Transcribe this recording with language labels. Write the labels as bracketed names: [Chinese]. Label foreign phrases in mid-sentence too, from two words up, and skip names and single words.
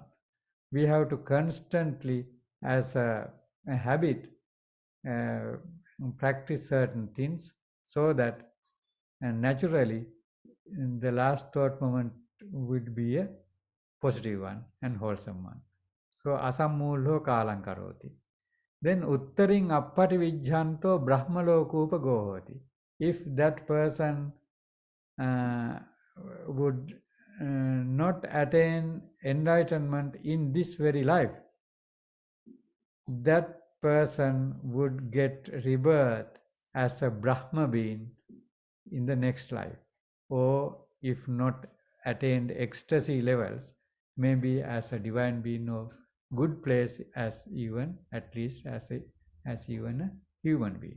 [English] We have to constantly, as a habit, practice certain things so that naturally the last thought moment would be a positive one and wholesome one. [Pali] So asammulho kalang karoti. then uttaring appati vijjanto brahmalokupa gohoti. [English] If that person would not attain enlightenment in this very life, that person would get rebirth as a Brahma being in the next life, or if not attained ecstasy levels, maybe as a divine being of good place, as even at least as even a human being.